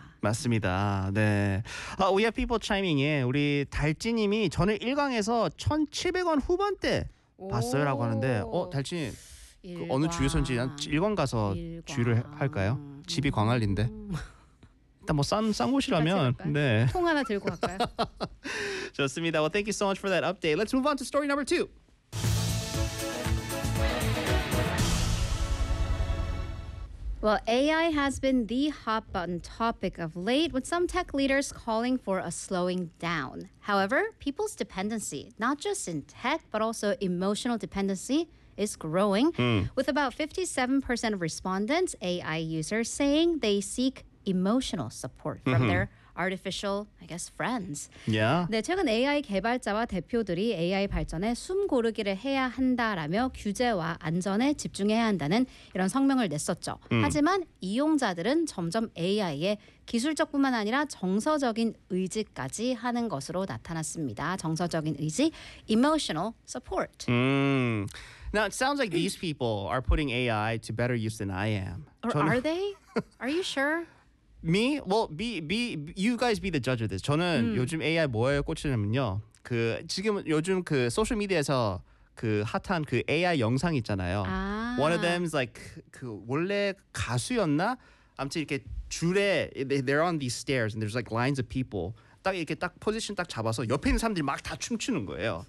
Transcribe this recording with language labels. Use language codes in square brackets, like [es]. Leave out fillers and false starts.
[ko] 맞습니다. 네. [en] We have people chiming in. [ko] 우리 달찌님이 저는 1강에서 1,700원 후반대 봤어요 라고 하는데 어, 달찌님 그 어느 주유소인지 1강 가서 일광. 주유를 할까요? 집이 광안리인데 일단 뭐 싼 곳이라면 네. 통 하나 들고 갈까요? 좋습니다. [en] Well, thank you so much for that update. Let's move on to story number two. Well, AI has been the hot-button topic of late, with some tech leaders calling for a slowing down. However, people's dependency, not just in tech, but also emotional dependency, is growing, with about 57% of respondents, AI users, saying they seek emotional support from their artificial, I guess, friends. Yeah. [ko] 네, 최근 AI 개발자와 대표들이 AI 발전에 숨 고르기를 해야 한다라며 규제와 안전에 집중해야 한다는 이런 성명을 냈었죠. 하지만 이용자들은 점점 AI에 기술적뿐만 아니라 정서적인 의지까지 하는 것으로 나타났습니다. 정서적인 의지, [en] emotional support. Now it sounds like these people are putting AI to better use than I am. Or are they? Are you sure? Me? Well, you guys be the judge of this. [ko] 저는 요즘 AI 뭐에 꽂히냐면요. 그 지금 요즘 그 소셜 미디어에서 그 핫한 그 AI 영상 있잖아요. 아. [en] One of them is like [ko] 그 원래 가수였나? 아무튼 이렇게 줄에 [en] they're on these stairs and there's like lines of people. [ko] 딱 이렇게 딱 포지션 딱 잡아서 옆에 있는 사람들이 막 다 춤추는 거예요.